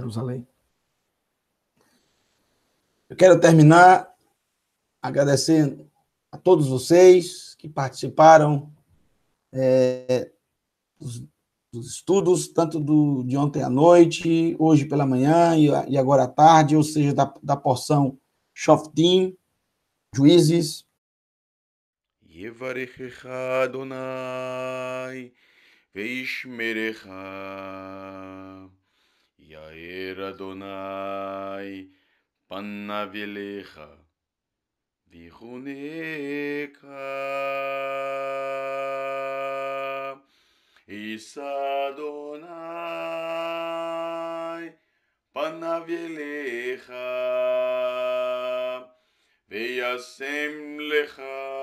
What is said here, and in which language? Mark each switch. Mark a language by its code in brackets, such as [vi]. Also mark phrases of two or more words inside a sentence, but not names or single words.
[pt] Eu quero terminar agradecendo a todos vocês que participaram dos estudos, tanto de ontem à noite, hoje pela manhã e agora à tarde, ou seja, da porção Shoftim, Juízes. [he] יברכך יהוה וישמרך יאר יהוה פניו אליך ויחנך ישא יהוה פניו אליך וישם לך